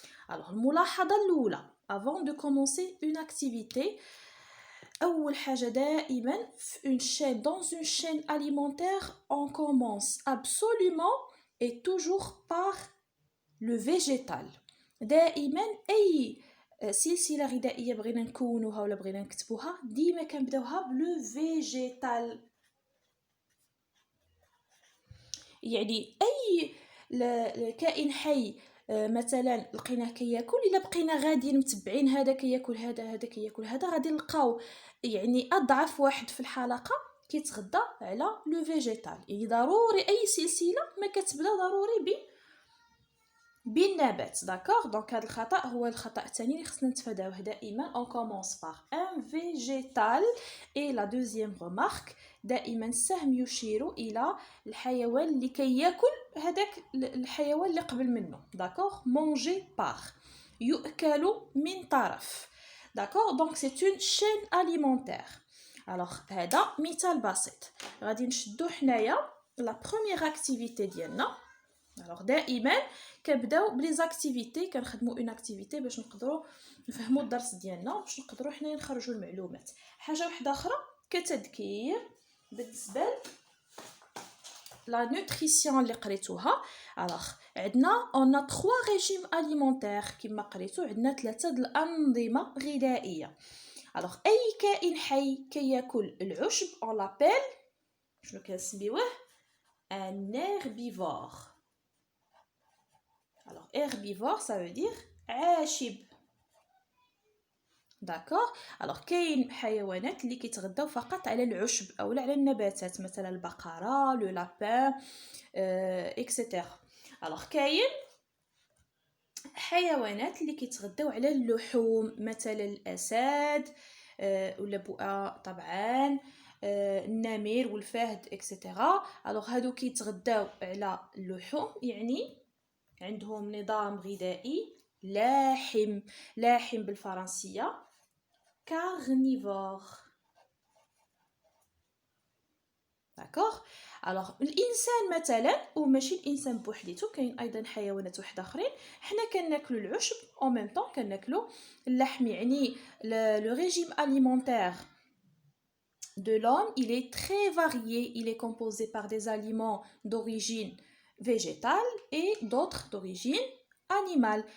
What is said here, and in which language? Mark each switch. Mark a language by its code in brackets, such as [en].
[fr] alors [ar] الملاحظه الاولى [fr] avant de commencer une activité، [ar] اول حاجه دائما في [fr] une chaîne dans une chaîne alimentaire on commence absolument et toujours par le végétal. [ar] دائما اي سلسله غذائيه بغينا نكونوها ولا بغينا نكتبوها ديما كنبداوها بلو فيجيتال. يعني اي كائن حي مثلا لقيناه كياكل، الا بقينا غاديين متبعين هذا كياكل هذا، هذا كياكل هذا، غادي نلقاو يعني اضعف واحد في الحلقه كيتغذى على لو فيجيتال. يعني ضروري اي سلسله ما كتبدا ضروري بالنبات. داكوغ، دونك هذا الخطا هو الخطا الثاني اللي خصنا نتفاداوه دائما. [fr] on commence par un végétal. et la deuxième remarque، [ar] دائما السهم يشير الى الحيوان اللي كياكل هذاك الحيوان اللي قبل منه. داكوغ، [fr] manger par، [ar] يؤكل من طرف. [fr] داكوغ، دونك c'est une chaîne alimentaire. [ar] alors هذا مثال بسيط. غادي نشدو حنايا [fr] la première activité [ar] ديالنا. alors دائما كنبداو بلي زاكتيفيتي، كنخدموا اون اكتيفيتي باش نقدروا نفهموا الدرس ديالنا، باش نقدروا حنايا نخرجوا المعلومات. حاجه واحده اخرى كتذكير بالنسبه لا نوتريسيون اللي قريتوها. alors عندنا [fr] on a 3 régimes alimentaires [ar] كما قريتو، عندنا 3 د الانظمه غذائيه. alors اي كائن حي كياكل العشب [fr] on l'appelle [ar] شنو كنسميوه un herbivore. [fr] alors herbivore ça veut dire عاشب. [ar] داكوغ، alors كاين حيوانات اللي كيتغذاو فقط على العشب او على النباتات، مثلا البقره، لو لابان، اكسيتيرا. alors كاين حيوانات اللي كيتغداو على اللحوم، مثلا الاسد ولا بؤا طبعا، النمر والفهد اكسيتيرا. الوغ هادو كيتغداو على اللحوم، يعني عندهم نظام غذائي لاحم. لاحم بالفرنسيه كارنيفور. داكوغ. الوغ الانسان مثلا، وماشي الانسان بوحديتو، كاين ايضا حيوانات واحد اخرين حنا كناكلوا العشب او ميم طون كناكلوا اللحم. [fr] يعني le régime alimentaire de l'homme, il est très varié. Il est composé par des aliments d'origine végétale et d'autres d'origine animale.